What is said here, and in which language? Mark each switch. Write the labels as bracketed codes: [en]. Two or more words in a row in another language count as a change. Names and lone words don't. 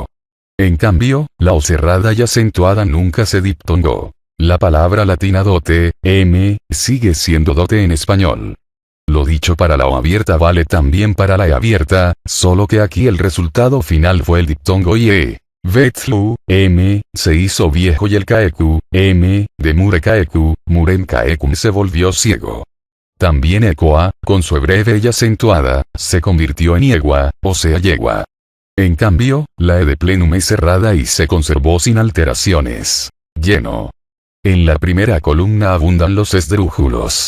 [es] En cambio, la O cerrada y acentuada nunca se diptongó. La palabra latina dote, sigue siendo dote en español. Lo dicho para la O abierta vale también para la E abierta, solo que aquí el resultado final fue el diptongo ie. Vetlu, se hizo viejo y el kaeku, de [la] mure kaeku, murem kaekum [es] se volvió ciego. También ecoa, con su breve y acentuada, se convirtió en yegua, o sea yegua. En cambio, la E de plenum es cerrada y se conservó sin alteraciones. Lleno. En la primera columna abundan los esdrújulos.